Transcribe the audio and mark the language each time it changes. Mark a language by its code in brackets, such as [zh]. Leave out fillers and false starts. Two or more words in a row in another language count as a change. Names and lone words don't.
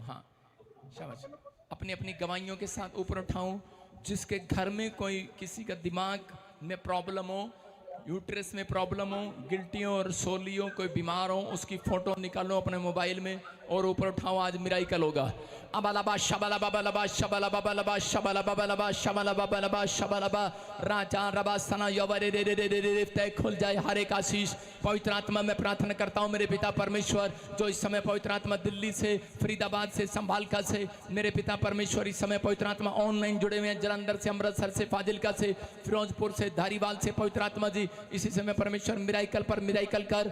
[hi] हाँ शाबाश। अपनी अपनी गवाहियों के साथ ऊपर उठाओ। जिसके घर में कोई किसी का दिमाग में प्रॉब्लम हो, यूट्रस में प्रॉब्लम हो, गिल्टियों और सोलियों कोई बीमार हो उसकी फोटो निकालो अपने मोबाइल में और ऊपर उठाओ। आज मिराइकल होगा। अबालाबा शबालाबा बालाबा शबालाबा बालाबा शबालाबा बालाबा शबालाबा बालाबा शबालाबा राजा रबा सना यवरे रे रे रे रे रे तय खुल जाए हर एक आशीष। पवित्र आत्मा मैं प्रार्थना करता हूँ मेरे पिता परमेश्वर जो इस समय पवित्र आत्मा दिल्ली से, फरीदाबाद से, संभालका से, मेरे पिता परमेश्वर इस समय पवित्र आत्मा ऑनलाइन जुड़े हुए हैं। जलंधर से, अमृतसर से, फाजिलका से, फिरोजपुर से, धारीवाल से पवित्र आत्मा जी इसी समय परमेश्वर मिराइकल पर मिराइकल कर।